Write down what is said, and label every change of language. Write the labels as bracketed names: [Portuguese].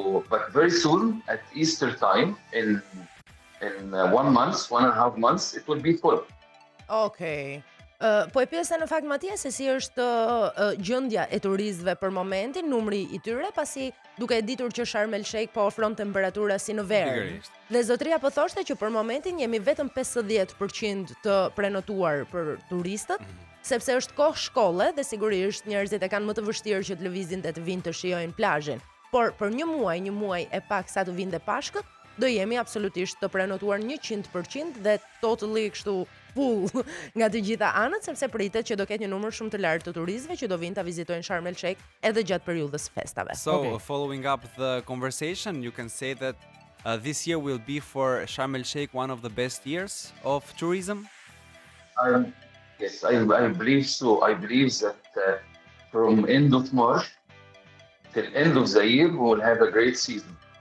[English] But very soon, at Easter time, in 1.5 months, it will be full. Okay. [Albanian] Po e pyesa në fakt Matija se si është gjendja e turistëve për momentin, numri I tyre, pasi duke e ditur që Sharm El Sheikh po ofron temperatura si në verë. Dhe zotria po thoshte që për momentin jemi vetëm 50% të prenotuar për turistët, sepse është kohë shkolle dhe sigurisht njerëzit e kanë më të vështirë që të lëvizin dhe të vinë të shijojnë plazhin. Por për një muaj e pak sa të vinë dhe Pashkët, do jemi absolutisht të prenotuar 100% dhe totally kështu full nga të gjitha anët, sepse pritet që do ketë një numër shumë të lartë të turistëve që do vinë ta vizitojnë Sharm El Sheikh edhe gjatë periudhës festave. [English] So, following up the conversation, you can say that this year will be for Sharm El Sheikh one of the best years of tourism? Yes, I believe so. I believe that from end of March till end of the year, we will have a great season.